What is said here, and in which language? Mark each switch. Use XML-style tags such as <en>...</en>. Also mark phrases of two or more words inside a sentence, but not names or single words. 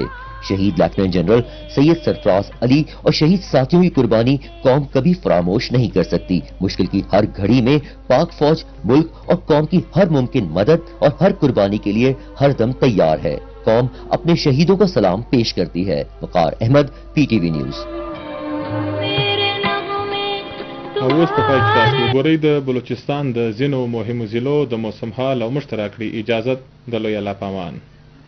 <ur>شہید لیفٹیننٹ جنرل سید سرفراز علی اور شہید ساتھیوں کی قربانی قوم کبھی فراموش نہیں کر سکتی. مشکل کی ہر گھڑی میں پاک فوج ملک اور قوم کی ہر ممکن مدد اور ہر قربانی کے لیے ہر دم تیار ہے. قوم اپنے شہیدوں کو سلام پیش کرتی ہے. وقار احمد، PTV نیوز.</ur> <ps>اوس په پای کې تاسو ګورئ د بلوچستان د ځینو مهمو ضلعو د موسم حال او مشترک اجازت د لوی الله پامان.</ps>